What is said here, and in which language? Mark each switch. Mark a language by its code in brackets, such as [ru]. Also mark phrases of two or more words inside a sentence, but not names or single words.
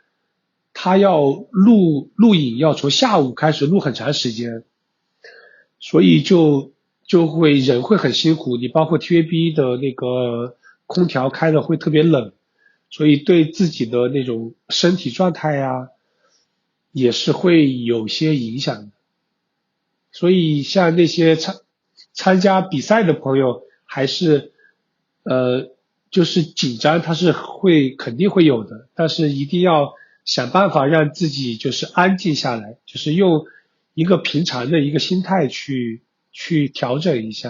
[zh] 錄影要從下午開始錄很長時間，所以就會人會很辛苦，你包括 TVB 的那個空調開的會特別冷，所以對自己的那種身體狀態啊也是會有些影響的，所以像那些參加比賽的朋友還是就是緊張它是肯定會有的，但是一定要想辦法讓自己就是安靜下來，就是用一個平常的一個心態去調整一下。